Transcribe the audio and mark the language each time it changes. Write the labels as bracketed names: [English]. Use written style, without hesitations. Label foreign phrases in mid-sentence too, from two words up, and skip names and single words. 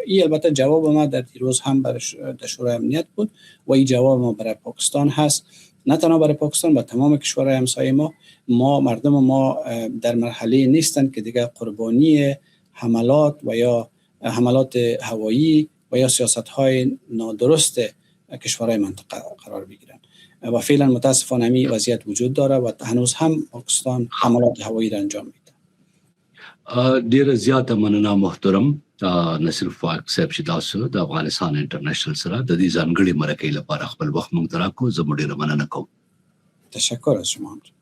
[Persian] این البته جواب ما در دیروز هم در شورای امنیت بود و این جواب ما برای پاکستان هست، نه تنها برای پاکستان، با تمام کشورهای همسایه ما مردم ما در مرحله نیستن که دیگه قربانی حملات و یا حملات هوایی و یا سیاست‌های نادرست کشورهای منطقه قرار بگیرن و فعلا متاسفانه همین وضعیت وجود داره و هنوز هم پاکستان حملات هوایی را انجام میده. [Pashto] ډیره زیاته مننه محترم نصیر فاق صاحب چې تاسو د افغانستان انټرنیشنل سره د دې ځانګړي مرکې لپاره خپل وخت موږ ته راکو. زه ډیره مننه کوم. [Persian] تشکر از شما.